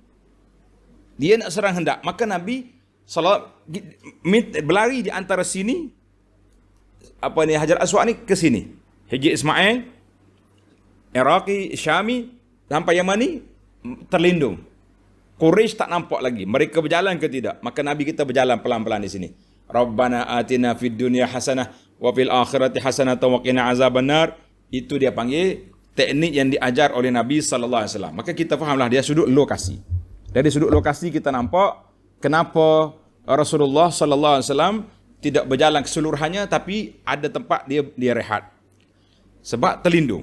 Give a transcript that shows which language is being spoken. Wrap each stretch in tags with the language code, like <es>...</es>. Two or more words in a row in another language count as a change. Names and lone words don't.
<ms>Dia nak serang hendak, maka Nabi berlari di antara sini, Hajar Aswad ni ke sini. Hijri Ismail, Iraqi, Syami sampai Yamani terlindung. Quraisy tak nampak lagi mereka berjalan ke tidak, maka Nabi kita berjalan pelan-pelan di sini.</ms> <ar>ربنا آتنا في الدنيا حسنة وفي الآخرة حسنة وقنا عذاب النار.</ar> <ms>Itu dia panggil teknik yang diajar oleh Nabi</ms> <ar>صلى الله عليه وسلم.</ar> <ms>Maka kita fahamlah dia sudut lokasi. Dari sudut lokasi kita nampak kenapa Rasulullah</ms> <ar>صلى الله عليه وسلم</ar> <ms>tidak berjalan keseluruhannya, tapi ada tempat dia rehat. Sebab terlindung.</ms>